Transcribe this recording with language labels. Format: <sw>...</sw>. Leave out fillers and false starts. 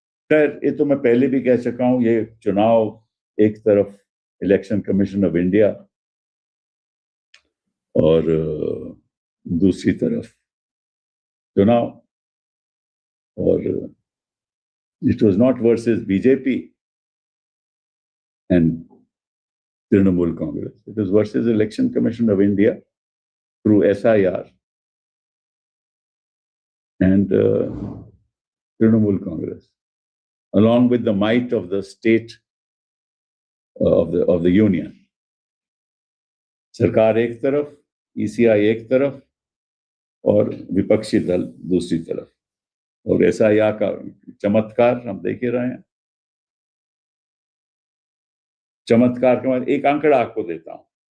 <hi>खैर, ये तो मैं पहले भी कह चुका हूं। ये चुनाव एक तरफ इलेक्शन कमीशन ऑफ इंडिया और दूसरी तरफ चुनाव। और</hi> <en>It was not versus BJP and Trinamool Congress. It was versus Election Commission of India through SIR and Trinamool Congress, along with the might of the state of the union.</en> <hi>सरकार एक तरफ, ECI एक तरफ और विपक्षी दल दूसरी तरफ। और SIR का चमत्कार हम देख ही रहे हैं। चमत्कार के बाद एक आंकड़ा आपको देता हूं।</hi>